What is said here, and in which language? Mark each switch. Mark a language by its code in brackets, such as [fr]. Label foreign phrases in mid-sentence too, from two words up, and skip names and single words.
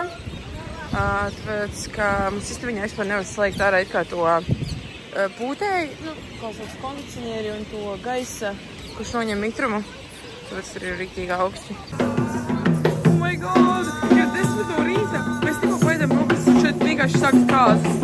[lv] Tāpēc, ka mums istabiņā vispār nevar slēgt ārā it kā to pūtēju, kā sauc kondicionieri un to gaisa, kurš noņem mitrumu. Tāpēc tur ir riktīgi augsti. [en] Oh my god! [lv] Ir 10 no rīta! Mēs tikko paidām rokas un šeit vienkārši sāks kāzas.